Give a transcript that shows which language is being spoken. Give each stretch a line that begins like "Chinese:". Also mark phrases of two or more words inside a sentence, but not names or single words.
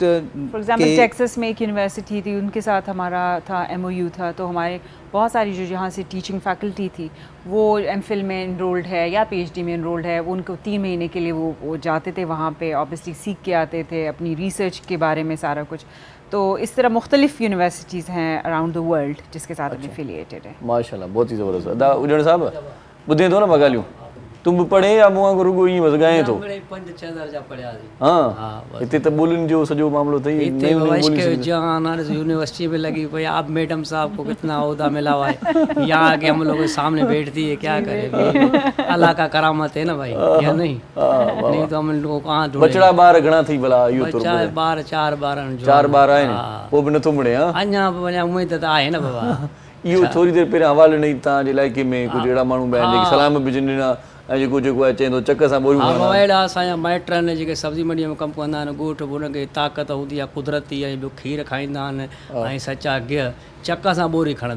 English: for example
Urdu: ٹیکساس میں ایک یونیورسٹی تھی، ان کے ساتھ ہمارا تھا MOU تھا، تو ہمارے بہت ساری جو یہاں سے
English: teaching faculty
Urdu: تھی وہ MPhil میں انرولڈ ہے یا PhD میں انرولڈ ہے، وہ ان کو 3 مہینے کے لیے وہ جاتے تھے وہاں پے، آبویسلی سیکھ کے آتے تھے اپنی ریسرچ کے بارے میں سارا کچھ. تو اس طرح مختلف یونیورسٹیز ہیں
English: around the world
Urdu: جس کے ساتھ ہم ایفیلیئیٹڈ ہے. ماشاءاللہ، بہت ہی زبردست.
Sindhi: दा उजड़ साहब ॿुधे थो न बगालियूं, तुम पढ़े या मूं वांगुरु रुगो ईअं बस ॻाए थो? 5-6 दर्जा पढ़िया थी। हाँ, हिते त ॿोलियुनि जो सॼो मामलो अथई।
Urdu: یونیورسٹی میں لگی بھائی آپ میڈم صاحب کو کتنا عہدہ ملا ہوا ہے، یہاں آکے ہم لوگوں کے سامنے بیٹھتی ہے، کیا کرے، اللہ کا کرامت ہے نا بھائی، یا نہیں? نہیں تو ہم لوگوں کو کہاں ڈھونڈے.
Sindhi: बचड़ा ॿार घणा थी भला? इहो तो 4 ॿार आहिनि, पोइ बि नथो मिले? अञा वञा उमेद त आहे न बाबा। इहो थोरी देरि पहिरियां हवालो ॾेई, तव्हांजे इलाइक़े में कुझु अहिड़ा माण्हू बि आहिनि जेके सलाम बि जिन ॾिना ऐं जेको आहे चवंदो चक सां ॿोलियूं खणंदा। अहिड़ा असांजा माइट आहिनि जेके सब्जी मंडीअ में कमु कंदा आहिनि, ॻोठ बि उनखे ताक़त हूंदी आहे कुदरती, ऐं ॿियो खीर खाईंदा आहिनि ऐं सचा गिह, चक सां ॿोरी खणंदा।